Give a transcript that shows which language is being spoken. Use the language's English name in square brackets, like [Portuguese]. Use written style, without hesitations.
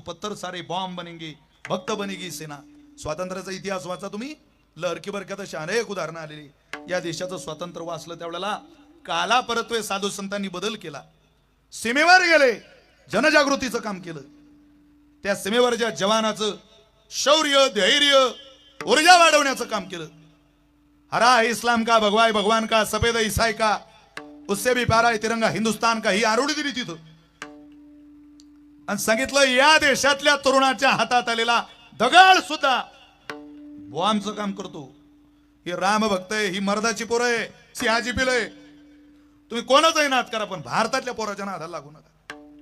[Hindi] पत्थर सारे बॉम्ब बनेंगे, भक्त बनेगी सेना. [Marathi] स्वातंत्र्याचा इतिहास वाचा तुम्ही, लहरकी बरक्यात अशी अनेक उदाहरणं आलेली. या देशाचं स्वातंत्र्य वाचलं त्यावेळेला काला परत्वे साधू संतांनी बदल केला, सीमेवर गेले, जनजागृतीचं काम केलं. त्या सीमेवरच्या जवानाचं शौर्य, धैर्य, ऊर्जा वाढवण्याचं काम केलं. [Hindi] हरा है इस्लाम का, भगवाय भगवान का, सफेद ईसाई का, उससे भी प्यारा है तिरंगा हिंदुस्तान का, [Marathi] ही आरोडी दिली तिथं. आणि सांगितलं या देशातल्या तरुणाच्या हातात आलेला दगड सुद्धा बॉम्बचं काम करतो. हे राम भक्त आहे, ही मर्दाची पोरं आहे, सिंहाची पिलं आहे. तुम्ही कोणाचाही नाद करा पण भारतातल्या पोराच्या नादाला लागू नका.